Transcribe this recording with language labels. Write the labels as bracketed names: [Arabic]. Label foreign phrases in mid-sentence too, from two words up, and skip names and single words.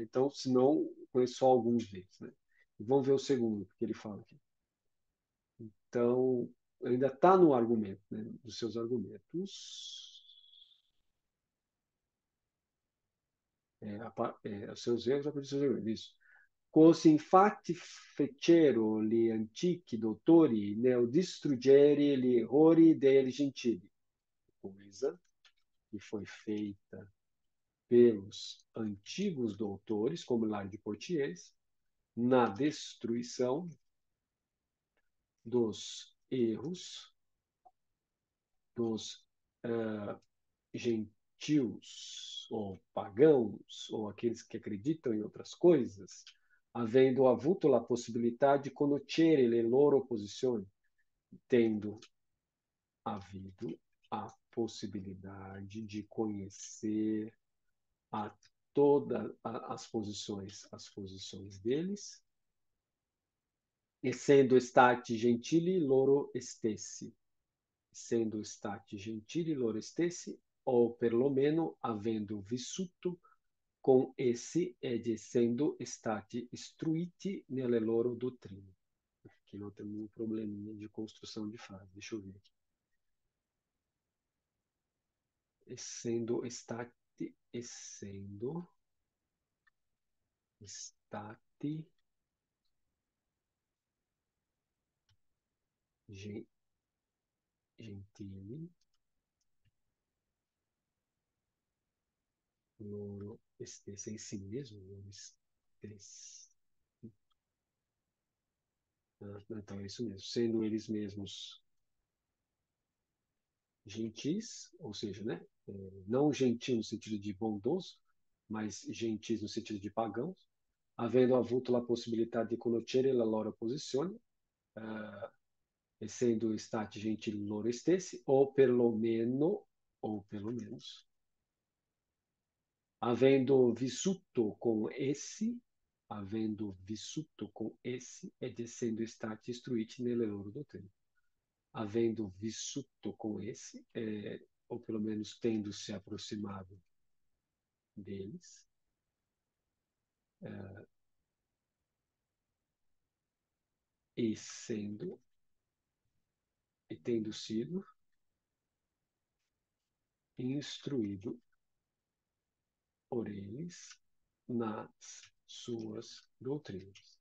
[Portuguese] Então, se não, conheço só alguns deles. Né? E vamos ver o segundo que ele fala aqui. Então, ainda está no argumento, né? Dos seus argumentos. Os seus erros a partir dos seus erros. Isso. [Italian] Così infatti fecero gli antichi dottori nel distruggere gli errori dei gentili, [Portuguese] coisa que foi feita pelos antigos doutores, como Hilário de Poitiers, na destruição dos erros dos gentios, ou pagãos, ou aqueles que acreditam em outras coisas, [Italian] avendo avuto la possibilità di conoscere le loro posizioni, [Portuguese] tendo havido a possibilidade de conhecer a todas as posições deles, [Italian] essendo stati gentili loro stessi, essendo stati gentili loro stessi, ou perlomeno avendo vissuto con essi ed essendo stati istruiti nelle loro dottrine. [Portuguese] Aqui nós temos um probleminha de construção de frase. Deixa eu ver aqui. [Italian] Essendo stati gentili loro stessi, [Portuguese] em si mesmo, [Italian] loro stessi. [Portuguese] Então é isso mesmo, sendo eles mesmos gentis, ou seja, né, não gentil no sentido de bondoso, mas gentis no sentido de pagãos, [Italian] avendo avuto la possibilità di conoscere la loro posizione, essendo stati gentili loro stessi, [Portuguese] ou pelo menos, [Italian] avendo vissuto com essi, ed essendo stati istruiti nelle loro dottrine. [Portuguese] Havendo vissuto com esse, ou pelo menos tendo se aproximado deles, e sendo, e tendo sido instruído por eles nas suas doutrinas.